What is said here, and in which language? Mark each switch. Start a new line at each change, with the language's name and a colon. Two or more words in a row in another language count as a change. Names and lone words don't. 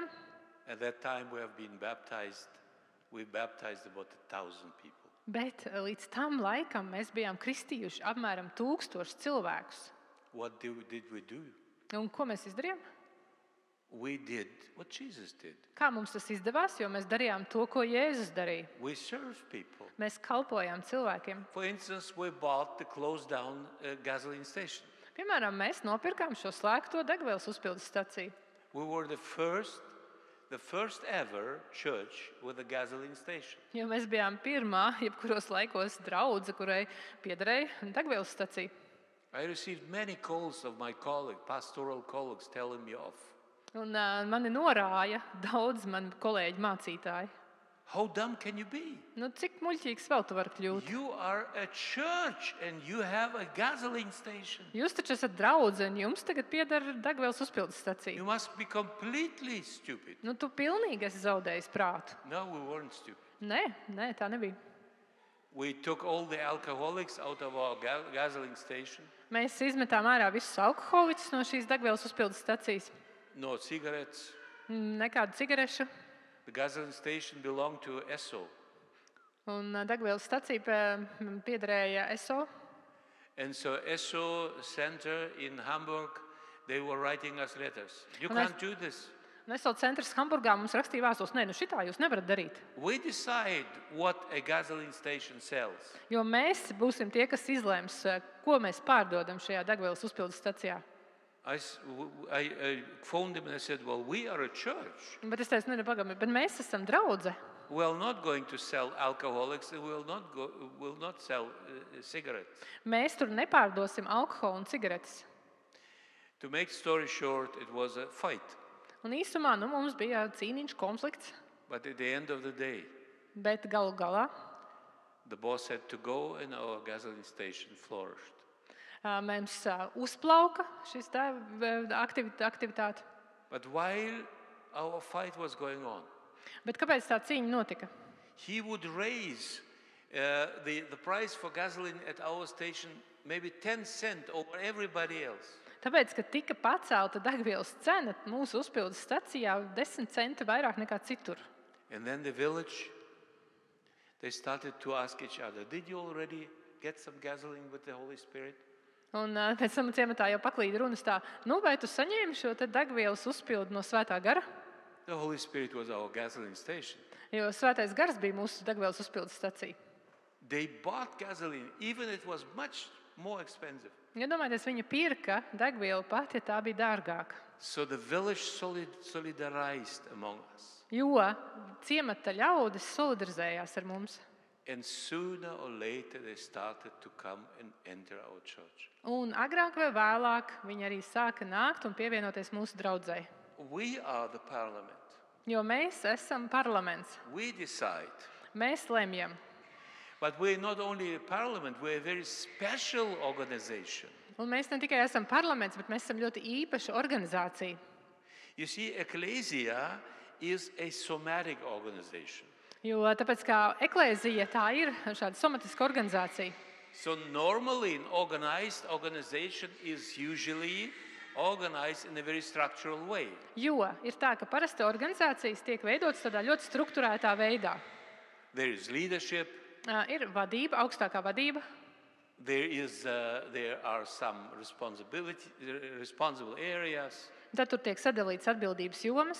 English: At that time, we have been baptized. We baptized about 1,000 people.
Latvian: Bet līdz tam laikam mēs bijām kristījuši apmēram 1000 cilvēkus.
English: What did we do?
Latvian: Un ko mēs izdarījām?
English: We did what Jesus did.
Latvian: Kā mums tas izdevās, jo mēs darījām to, ko Jēzus darīja.
English: We served people.
Latvian: Mēs kalpojām cilvēkiem.
English: For instance, we bought the closed down gasoline station.
Latvian: Piemēram, mēs nopirkām šo slēgto degvielas uzpildes staciju.
English: We were the first ever church with a gasoline station.
Latvian: Jo mēs bijām pirmā, jebkuros laikos, draudze, kurai piederēja degvielas stacija.
English: I received many calls of my pastoral colleagues telling me off.
Latvian: Un mani norāja daudz mani kolēģi mācītāji.
English: How dumb can you be?
Latvian: Nu, cik muļķīgs vēl tu vari kļūt?
English: You are a church and you have a gasoline station.
Latvian: Jūs taču esat draudze un jums tagad pieder degvielas uzpildes
English: You
Latvian: stacija.
English: must be completely stupid.
Latvian: Nu, tu pilnīgi esi zaudējis prātu.
English: No, we weren't stupid.
Latvian: Nē, tā nebija.
English: We took all the alcoholics out of our gasoline station.
Latvian: Mēs izmetām ārā visus alkoholiķus no šīs degvielas uzpildes stacijas.
English: No cigarettes.
Latvian: Nekādu cigarešu.
English: The gasoline station belonged to Esso.
Latvian: Un degvielas stacija piederēja ESO.
English: And so Esso Center in Hamburg, they were writing us letters. You And I- can't do this.
Latvian: Un ESO centrs Hamburgā mums rakstīja vēstules, nē, nu šitā jūs nevarat darīt.
English: We decide what a gasoline station sells.
Latvian: Jo mēs būsim tie, kas izlems, ko mēs pārdodam šajā degvielas uzpildes stacijā.
English: I phoned them and I said, well, we are a church.
Latvian: Bet es teicu, pagaidi, bet mēs esam draudze.
English: We are not going to sell alcoholics and we will not sell cigarettes.
Latvian: Mēs tur nepārdosim alkoholu un cigaretes.
English: To make story short, it was a fight.
Latvian: Un īsumā mums bija cīniņš, konflikts,
English: But at the end of the day,
Latvian: bet galu galā
English: the boss had to go and our gasoline station flourished.
Latvian: mums uzplauka šis aktivitāte.
English: But while our fight was going on,
Latvian: Bet kāpēc tā cīņa notika?
English: he would raise the price for gasoline at our station maybe 10 cents over everybody else.
Latvian: Tāpēc, ka tika pacelta degvielas cena mūsu uzpildes stacijā 10 centi vairāk nekā citur.
English: And then the village, they started to ask each other, did you already get some gasoline with the Holy Spirit?
Latvian: Un pēc tam ciematā jau paklīda runas tā, vai tu saņēmi šo te degvielas uzpildi no Svētā gara?
English: The Holy Spirit was our gasoline station.
Latvian: Jo Svētais gars bija mūsu degvielas uzpildes stacija.
English: They bought gasoline, even it was much more expensive.
Latvian: Iedomājieties, viņa pirka degvielu pat, ja tā bija dārgāka.
English: So the village solidarized among us.
Latvian: Jo ciemata ļaudis solidarizējās ar mums.
English: And sooner or later they started to come and enter our church.
Latvian: Un agrāk vai vēlāk viņi arī sāka nākt un pievienoties mūsu draudzei.
English: We are the parliament.
Latvian: Jo mēs esam parlaments.
English: We decide.
Latvian: Mēs lemjam.
English: But we're not only a parliament, we're a very special organization.
Latvian: Un mēs ne tikai esam parlaments, bet mēs esam ļoti īpaša organizācija.
English: You see, Ecclesia is a somatic organization.
Latvian: Jo tāpēc, kā eklēzija, tā ir šāda somatiska organizācija.
English: So normally an organized organization is usually organized in a very structural way.
Latvian: Jo ir tā, ka parasti organizācijas tiek veidotas tādā ļoti strukturētā veidā.
English: there is leadership,
Latvian: Ir vadība, augstākā vadība,
English: there are some responsible areas,
Latvian: tad tur tiek sadalīts atbildības jomas